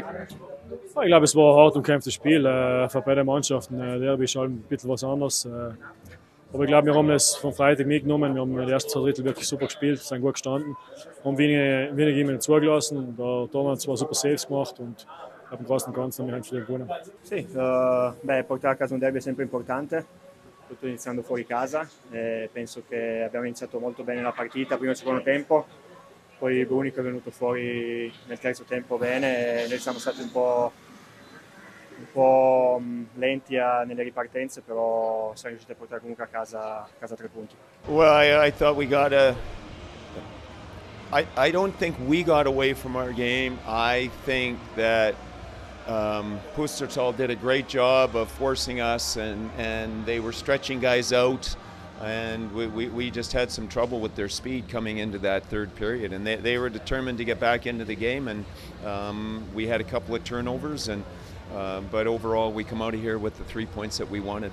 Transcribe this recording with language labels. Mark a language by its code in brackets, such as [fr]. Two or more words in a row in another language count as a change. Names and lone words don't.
[de] Ja, ich glaube, es war ein hart umkämpftes Spiel für beide Mannschaften. Derby ist halt ein bisschen was anderes. Aber ich glaube, wir haben es vom Freitag mitgenommen. Wir haben die ersten zwei Drittel wirklich super gespielt, sind gut gestanden, haben wenig jemanden zugelassen. Der Tormann hat zwar super Saves gemacht und im Großen und Ganzen haben wir einfach gewonnen. [it] Sì, portare a casa un derby è sempre importante, soprattutto iniziando fuori casa. Penso che abbiamo iniziato molto bene la partita, primo e secondo tempo, poi Brunico è venuto fuori nel terzo tempo bene e noi siamo stati un po' lenti nelle ripartenze, però siamo riusciti a portare comunque a casa 3 punti. [en] Well, I thought we got I don't think we got away from our game. I think that PUS-HCB did a great job of forcing us, and they were stretching guys out, and we just had some trouble with their speed coming into that third period, and they were determined to get back into the game, and we had a couple of turnovers, and but overall we come out of here with the 3 points that we wanted.